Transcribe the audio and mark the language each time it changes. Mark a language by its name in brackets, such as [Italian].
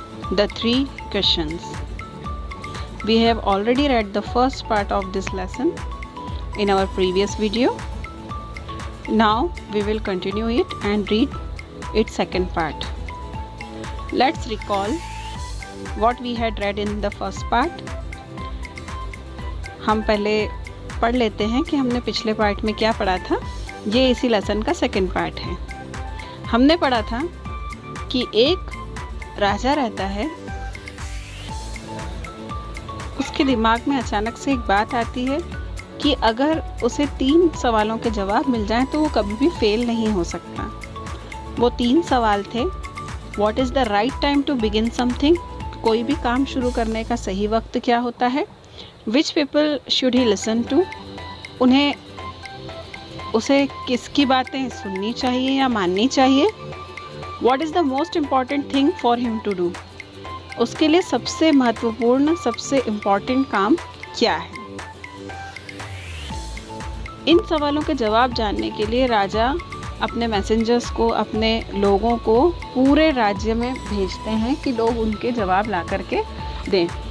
[English] The three questions. We have already read the first part of this lesson in our previous video. Now we will continue it and read its second part. Let's recall what we had read in the first part. [Hindi] हम पहले पढ़ लेते हैं कि हमने पिछले part में क्या पढ़ा था. ये इसी लेसन का सेकंड पार्ट है. हमने पढ़ा था कि एक राजा रहता है, उसके दिमाग में अचानक से एक बात आती है कि अगर उसे 3 सवालों के जवाब मिल जाएं तो वो कभी भी फेल नहीं हो सकता. वो 3 सवाल थे. [English] What is the right time to begin something? [Hindi] कोई भी काम शुरू करने का सही वक्त क्या होता है? [English] Which people should he listen to? [Hindi] उसे किसकी बातें सुननी चाहिए या माननी चाहिए? [English] What is the most important thing for him to do? [Hindi] उसके लिए सबसे महत्वपूर्ण, सबसे इम्पॉर्टेंट काम क्या है? इन सवालों के जवाब जानने के लिए राजा अपने मैसेंजर्स को, अपने लोगों को पूरे राज्य में भेजते हैं कि लोग उनके जवाब ला करके दें.